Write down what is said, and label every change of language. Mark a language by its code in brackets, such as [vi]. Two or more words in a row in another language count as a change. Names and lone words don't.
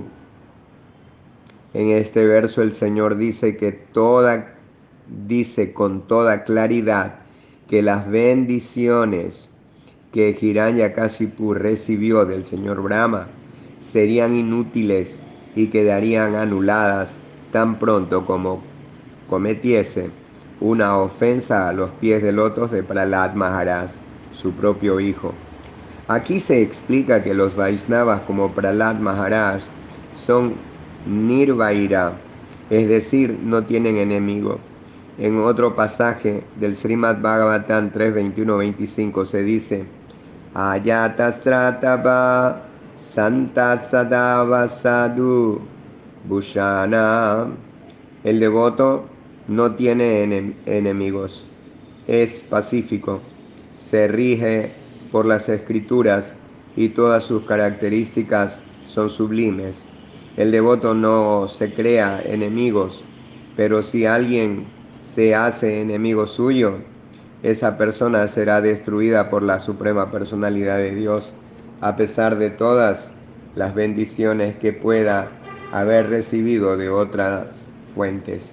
[es] En este verso el Señor dice con toda claridad que las bendiciones que Hiranyakashipu recibió del señor Brahma serían inútiles y quedarían anuladas tan pronto como cometiese una ofensa a los pies de lotos de Prahlad Maharaj, su propio hijo. Aquí se explica que los Vaishnavas como Prahlad Maharaj son nirvaira, es decir, no tienen enemigo. En otro pasaje del Srimad Bhagavatam 3.21-25 se dice: [sa] Ayatastratava santasadava sadhu bhushana. [es] El devoto no tiene enemigos, es pacífico, se rige por las escrituras y todas sus características son sublimes. El devoto no se crea enemigos, pero si alguien se hace enemigo suyo, esa persona será destruida por la Suprema Personalidad de Dios, a pesar de todas las bendiciones que pueda haber recibido de otras fuentes.